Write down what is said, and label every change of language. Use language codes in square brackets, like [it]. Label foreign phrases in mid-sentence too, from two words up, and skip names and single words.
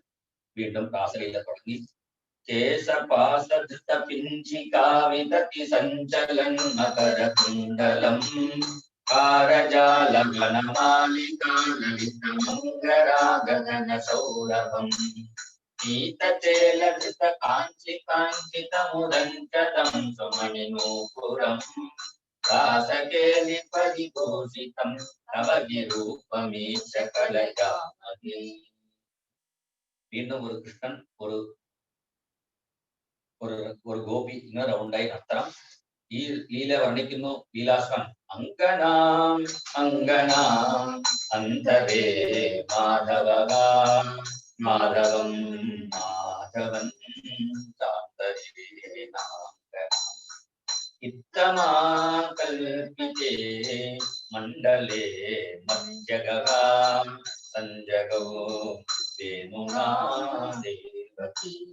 [ml] വീണ്ടും പ്രാസലീല തുടങ്ങി. [sa] കേശപാസധൃതപിഞ്ചികാവിതതി സഞ്ചലൻ മകരകുണ്ഡലം കാരജാലഗണമാലികാലളിതമംഗരാഗഗണസൗരഭം പീതചേലധൃത കാഞ്ചികാഞ്ചിതമുദഞ്ചതം സുമണിനൂപുരം रासकेलि परिपोषितं तव विरूपमीश कलयामहे. [ml] വീണ്ടും ഒരു കൃഷ്ണൻ ഒരു ഗോപി ഇങ്ങനെ റൗണ്ടായി നടത്തണം. ഈ ലീല വർണ്ണിക്കുന്നു ലീലാശ്വൻ. [sa] അങ്കനാം അങ്കനാം അന്തരേ മാധവ മാധവം മാധവൻ ഇത്തമാകൽപിതേ മണ്ഡലേ മഞ്ജഗാ സഞ്ജഗോ വേണുനാ ദേവകീ.